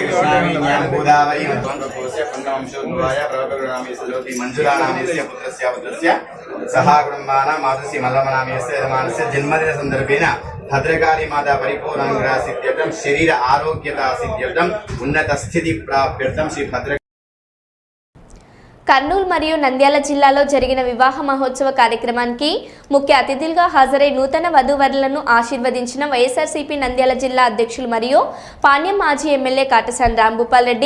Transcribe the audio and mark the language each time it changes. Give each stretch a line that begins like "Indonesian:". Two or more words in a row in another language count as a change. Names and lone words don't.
Sanskrit: कृष्णावेण्यां गोदावरी मध्वङ्गकोशे पुण्यवंशोद्भवाय प्रभकरुणामेस्य ज्योति मञ्जुलानामेस्य पुत्रस्य सहा कुटुम्बानां मातुस्य मल्लमनामेस्य यजमानस्य जन्मदिनसन्दर्भेन भद्रकाली माता परिपूर्णानुग्रहसिद्ध्यर्थं शरीर आरोग्यता सिद्ध्यर्थं उन्नत स्थिति प्राप्त्यर्थं श्री भद्र
Telugu: కర్నూలు మరియు నంద్యాల జిల్లాలో జరిగిన వివాహ మహోత్సవ కార్యక్రమానికి ముఖ్య అతిథులుగా హాజరై నూతన వధూవరులను ఆశీర్వదించిన వైఎస్ఆర్సీపీ నంద్యాల జిల్లా అధ్యక్షులు మరియు పాణ్యం మాజీ ఎమ్మెల్యే కాటసాని రాంభూపాల్ రెడ్డి.